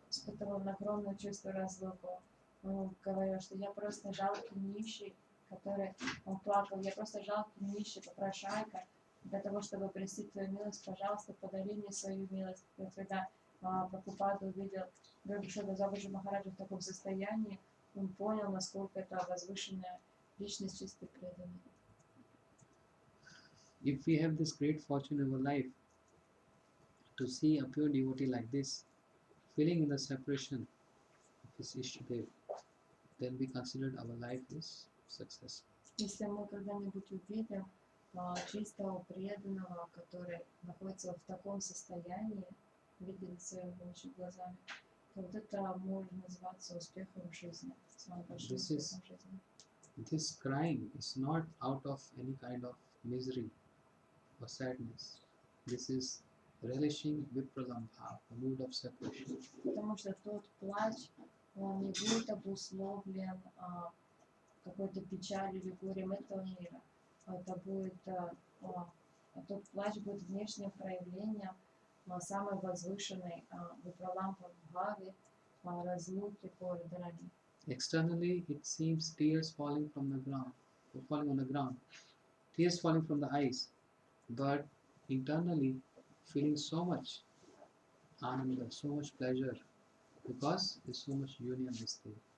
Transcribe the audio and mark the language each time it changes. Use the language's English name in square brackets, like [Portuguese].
[Russian] Испытывал огромное чувство разлуку. Он говорил, что я просто жалкий нищий, который он плакал, я просто жалкий нищий, попрошайка, для того, чтобы просить твою милость, пожалуйста, подари мне свою милость. И когда Прабхупада увидел Гуру Бабаджи Махараджа в таком состоянии, он понял, насколько это возвышенная личность, чистый преданный. [English] If we have this great fortune in our life to see a pure devotee like this, feeling in the separation of his Ishtadev, then we consider our life is successful. [Russian] Если мы когда-нибудь увидим чистого преданного, который находится в таком состоянии, видели своими глазами, то вот это может называться успехом в жизни, самым большим успехом в жизни. [English] This crying is not out of any kind of misery or sadness. This is relishing vipralambha, the mood of separation. [Russian] Потому что тот плач, он не будет обусловлен какой-то печалью или горем этого мира. Это будет, тот плач будет внешним проявлением самой возвышенной випраламбхавы, разлуки по Радхарани. [English] Externally, it seems tears falling from the ground, falling on the ground, tears falling from the eyes, but internally, feeling so much ananda, so much pleasure, because there's so much union is there.